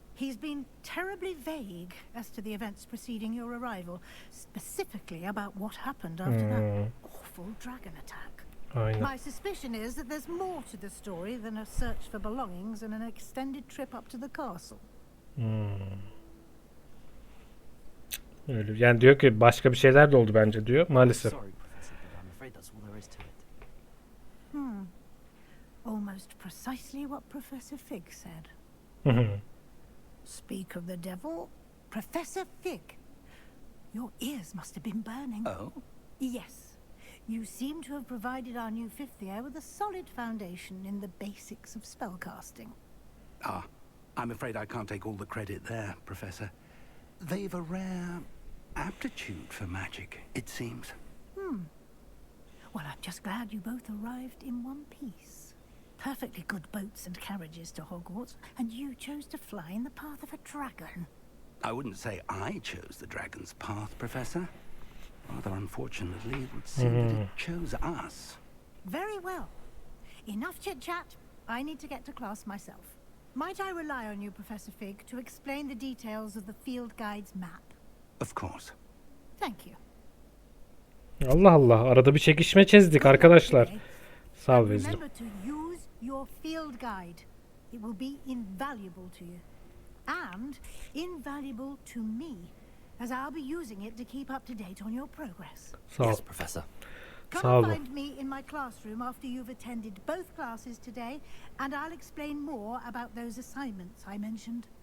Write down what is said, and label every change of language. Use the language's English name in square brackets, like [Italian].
[English] He's been terribly vague as to the events preceding your arrival, specifically about what happened after that awful dragon attack. [Turkish] Aynen. [English] My suspicion is that there's more to the story than a search for belongings and an extended trip up to the castle. [Turkish] Öyle. Yani diyor ki başka bir şeyler de oldu bence diyor. Maalesef. [English] Sorry, Professor, but I'm afraid that's all there is to it. Almost precisely what Professor Fig said. Speak of the devil, Professor Fig. Your ears must have been burning. Oh? Yes. You seem to have provided our new fifth year with a solid foundation in the basics of spellcasting. Ah, I'm afraid I can't take all the credit there, Professor. They've a rare aptitude for magic, it seems. Well, I'm just glad you both arrived in one piece. Perfectly good boats and carriages to Hogwarts, and you chose to fly in the path of a dragon. I wouldn't say I chose the dragon's path, Professor. Rather unfortunately, it would seem that it chose us. Very well. Enough chit-chat. I need to get to class myself. Might I rely on you, Professor Fig, to explain the details of the field guide's map? Of course. Thank you. [Turkish] Allah Allah. Arada bir çekişme çizdik arkadaşlar. Sağ ol Weasley. [English] Remember to use your field guide. It will be invaluable to you. And invaluable to me, as I'll be using it to keep up to date on your progress. [Turkish] Sağ ol. [English] Yes, Professor. Come [Turkish] Sağ [English] and [Turkish] olun. [English] find me in my classroom after you've attended both classes today, and I'll explain more about those assignments I mentioned.